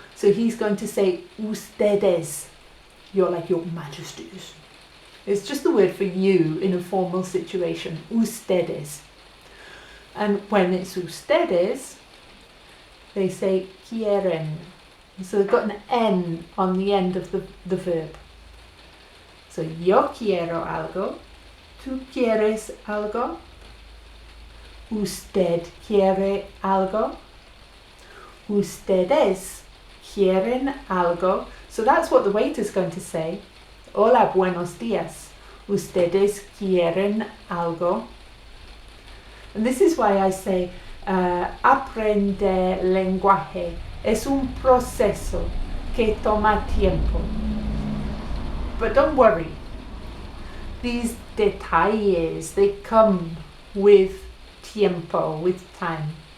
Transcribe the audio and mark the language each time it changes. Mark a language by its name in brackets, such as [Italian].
[English] So he's going to say ustedes. You're like your majesties. It's just the word for you in a formal situation, ustedes. And when it's ustedes, they say quieren. So they've got an N on the end of the verb. [Spanish] So yo quiero algo, tú quieres algo, usted quiere algo, ustedes quieren algo. So that's what the waiter's going to say. Hola, buenos días. Ustedes quieren algo. [English] And this is why I say [Spanish] aprender lenguaje es un proceso que toma tiempo. [English] But don't worry. These detalles, they come with tiempo, with time.